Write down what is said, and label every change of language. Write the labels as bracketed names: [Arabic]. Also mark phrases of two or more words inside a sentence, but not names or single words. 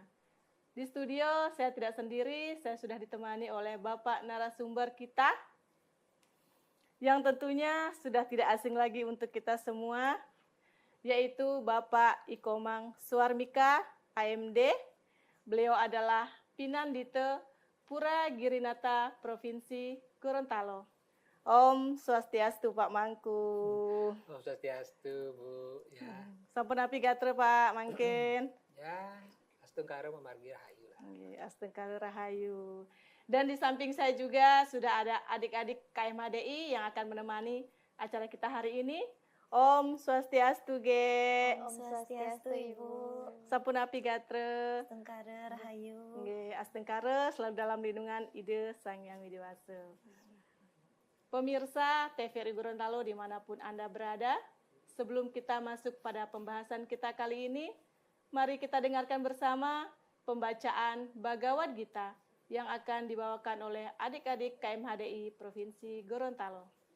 [Indonesian] Di studio saya tidak sendiri, saya sudah ditemani oleh Bapak narasumber kita, yang tentunya sudah tidak asing lagi untuk kita semua, yaitu Bapak Ikomang Suarmika, AMD. Beliau adalah Pinandite Pura Girinata Provinsi Gorontalo. [Balinese] Om Swastiastu Pak Mangku. Om Swastiastu Bu. Ya. Sampun api gatre Pak Mangkin. Ya, Astungkara memargi rahayu lah. Astungkara rahayu. [Indonesian] Dan di samping saya juga sudah ada adik-adik KMHDI yang akan menemani acara kita hari ini. [Balinese] Om Swastiastu ge. Om Swastiastu Ibu. Sampun api gatre. Astungkara rahayu. [Indonesian] Astungkara selalu dalam lindungan Ide Sang Yang Widewasa. Pemirsa TVRI Gorontalo dimanapun Anda berada, sebelum kita masuk pada pembahasan kita kali ini, mari kita dengarkan bersama pembacaan Bhagavad Gita yang akan dibawakan oleh adik-adik KMHDI Provinsi Gorontalo.